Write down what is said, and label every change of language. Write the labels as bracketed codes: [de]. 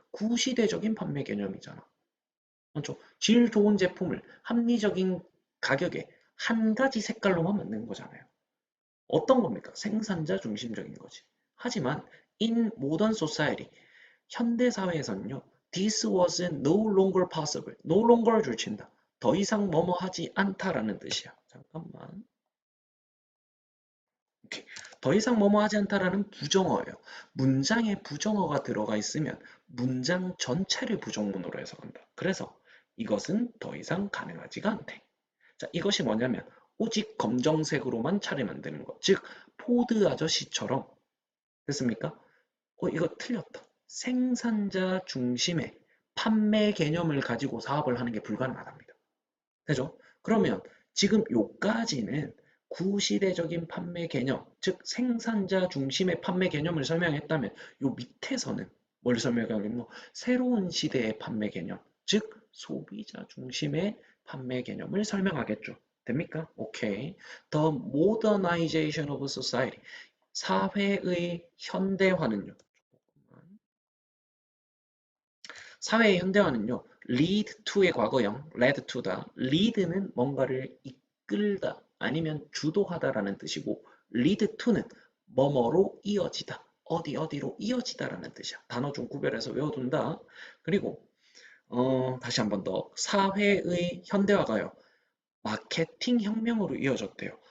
[ko] 구시대적인 판매 개념이잖아. 맞죠? 질 좋은 제품을 합리적인 가격에 한 가지 색깔로만 만드는 거잖아요. 어떤 겁니까? 생산자 중심적인 거지. 하지만 [en] in modern society, [ko] 현대 사회에서는요. [en] This was no longer possible. No longer 줄친다. [ko] 더 이상 뭐뭐 하지 않다라는 뜻이야. 잠깐만. 오케이. 더 이상 뭐뭐 하지 않다라는 부정어예요. 문장에 부정어가 들어가 있으면 문장 전체를 부정문으로 해석한다. 그래서 이것은 더 이상 가능하지가 않대. 자, 이것이 뭐냐면 오직 검정색으로만 차를 만드는 것. 즉, 포드 아저씨처럼 됐습니까? 이거 틀렸다. 생산자 중심의 판매 개념을 가지고 사업을 하는 게 불가능하답니다. 되죠? 그러면 지금 요까지는 구시대적인 판매 개념, 즉 생산자 중심의 판매 개념을 설명했다면 요 밑에서는 뭘 설명하겠노? 새로운 시대의 판매 개념, 즉 소비자 중심의 판매 개념을 설명하겠죠. 됩니까? 오케이. [en] The modernization of society. [ko] 사회의 현대화는요. 사회의 현대화는요. lead to의 과거형, led to다. lead는 뭔가를 이끌다 아니면 주도하다라는 뜻이고 lead to는 뭐뭐로 이어지다. 어디 어디로 이어지다라는 뜻이야. 단어 좀 구별해서 외워둔다. 그리고 다시 한번 더. 사회의 현대화가요. 마케팅 혁명으로 이어졌대요.